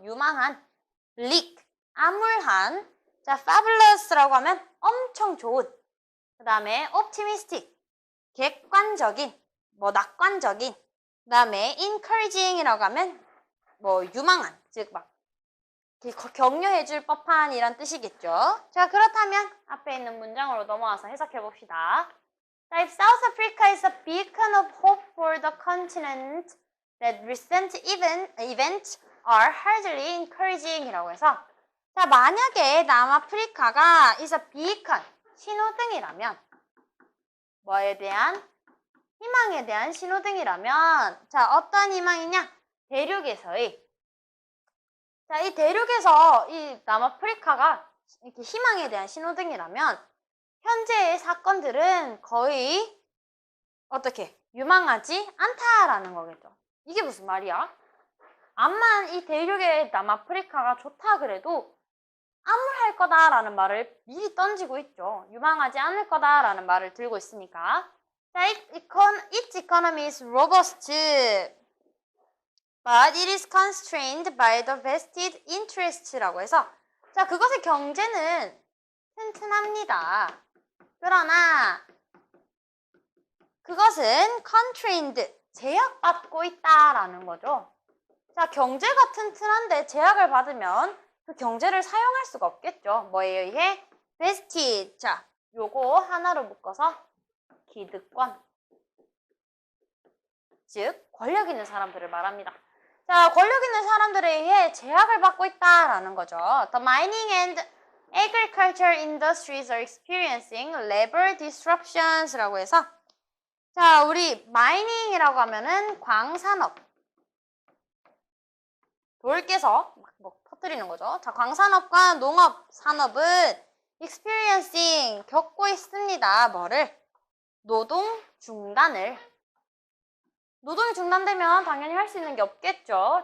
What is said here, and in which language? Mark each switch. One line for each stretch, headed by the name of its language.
Korean: 유망한, bleak, 암울한, 자, fabulous라고 하면 엄청 좋은, 그 다음에 optimistic, 객관적인, 뭐 낙관적인, 그 다음에 encouraging이라고 하면 뭐 유망한, 즉 막 격려해줄 법한 이란 뜻이겠죠. 자, 그렇다면 앞에 있는 문장으로 넘어와서 해석해 봅시다.
English: If South Africa is a beacon of hope for the continent, that recent events are hardly encouraging 이라고 해서
Korean: 자, 만약에 남아프리카가
English: is a beacon,
Korean: 신호등이라면 뭐에 대한? 희망에 대한 신호등이라면 자, 어떤 희망이냐? 대륙에서의 자, 이 대륙에서 이 남아프리카가 이렇게 희망에 대한 신호등이라면 현재의 사건들은 거의 어떻게 유망하지 않다라는 거겠죠. 이게 무슨 말이야? 암만 이 대륙의 남아프리카가 좋다 그래도 암울할 거다라는 말을 미리 던지고 있죠. 유망하지 않을 거다라는 말을 들고 있으니까. 자,
English: its economy is robust. but it is constrained by the vested interest라고 해서
Korean: 자, 그것의 경제는 튼튼합니다. 그러나 그것은 constrained, 제약받고 있다라는 거죠. 자, 경제가 튼튼한데 제약을 받으면 그 경제를 사용할 수가 없겠죠. 뭐에 의해? vested. 자, 요거 하나로 묶어서 기득권. 즉, 권력 있는 사람들을 말합니다. 자, 권력 있는 사람들에 의해 제약을 받고 있다라는 거죠.
English: The mining and agriculture industries are experiencing labor disruptions라고 해서
Korean: 자, 우리 마이닝이라고 하면은 광산업. 돌 깨서 막 퍼뜨리는 거죠. 자, 광산업과 농업 산업은 experiencing 겪고 있습니다. 뭐를? 노동 중단을. 노동이 중단되면 당연히 할 수 있는 게 없겠죠.